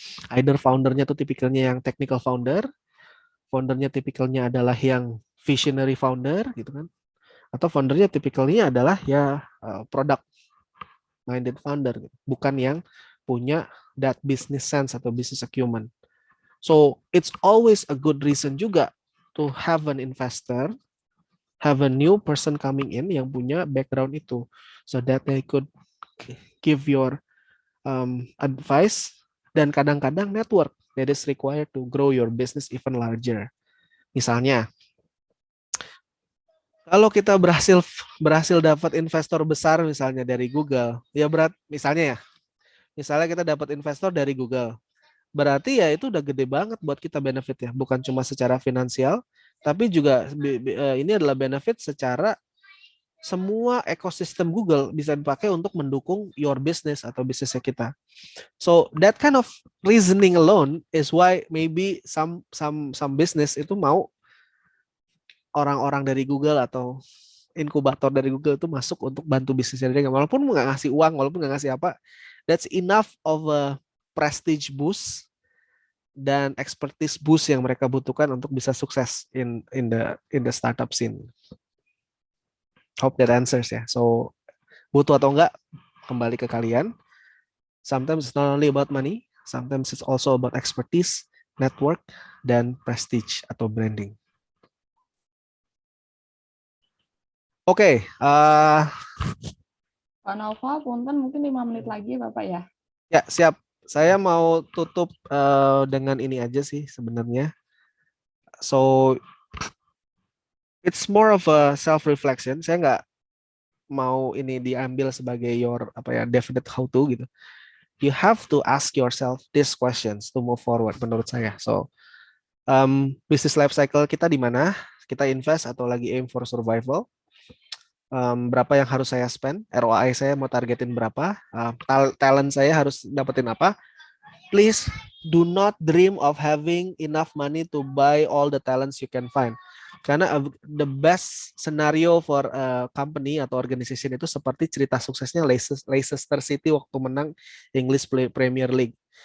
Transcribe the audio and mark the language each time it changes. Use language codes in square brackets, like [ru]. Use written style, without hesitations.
[id] Either foundernya tuh tipikalnya yang technical founder, foundernya tipikalnya adalah yang visionary founder gitu kan, atau foundernya tipikalnya adalah ya product minded founder, bukan yang punya that business sense atau business acumen. [en] So it's always a good reason juga to have an investor, have a new person coming in [id] yang punya background itu, [en] so that they could give your advice, [id] dan kadang-kadang [en] network that is required to grow your business even larger. [id] Misalnya, kalau kita berhasil dapat investor besar misalnya dari Google, ya misalnya kita dapat investor dari Google, berarti ya itu udah gede banget buat kita benefit ya, bukan cuma secara finansial, tapi juga ini adalah benefit secara semua ekosistem Google bisa dipakai untuk mendukung [en] your business [id] atau bisnisnya kita. [en] So that kind of reasoning alone is why maybe some business [id] itu mau orang-orang dari Google atau inkubator dari Google itu masuk untuk bantu bisnisnya dia, walaupun nggak ngasih uang, walaupun nggak ngasih apa, [en] that's enough of a prestige boost [id] dan expertise boost yang mereka butuhkan untuk bisa sukses [en] in the startup scene. Hope that answers [id] ya. So butuh atau enggak kembali ke kalian. [en] Sometimes it's not only about money, sometimes it's also about expertise, network, dan prestige atau branding. Oke, [id] Pak Nova, punten mungkin 5 menit lagi Bapak ya. Ya, siap. Saya mau tutup dengan ini aja sih sebenarnya. [en] So, it's more of a self-reflection. [id] Saya nggak mau ini diambil sebagai [en] your definite how to [id] gitu. [en] You have to ask yourself these questions to move forward [id] menurut saya. So, business life cycle kita di mana? Kita invest atau lagi [en] aim for survival? [id] Berapa yang harus saya spend, ROI saya mau targetin berapa, talent saya harus dapetin apa. [en] Please do not dream of having enough money to buy all the talents you can find. [id] Karena [en] the best scenario for a company [id] atau organization itu seperti cerita suksesnya Leicester City waktu menang English Premier League.